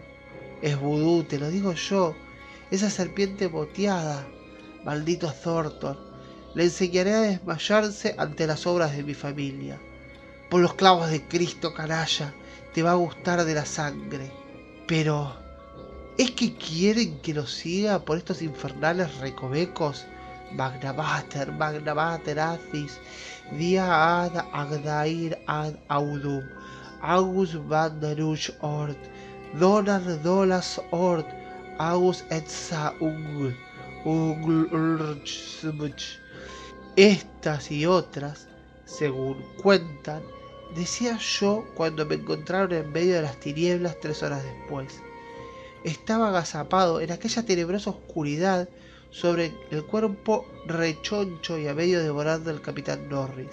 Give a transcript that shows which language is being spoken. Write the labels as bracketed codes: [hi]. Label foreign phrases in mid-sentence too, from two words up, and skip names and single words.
[es] Es vudú, te lo digo yo, esa serpiente moteada. Maldito Thornton, le enseñaré a desmayarse ante las obras de mi familia. Por los clavos de Cristo, canalla, te va a gustar de la sangre. Pero, ¿es que quieren que lo siga por estos infernales recovecos? Magna Mater Acis, Dia ad Agdair ad Audum, August van der Ruch Ort, Donar Dolas Ort, August et Sa Ungl. Estas y otras, según cuentan, decía yo cuando me encontraron en medio de las tinieblas 3 horas después. Estaba agazapado en aquella tenebrosa oscuridad sobre el cuerpo rechoncho y a medio devorando del capitán Norris.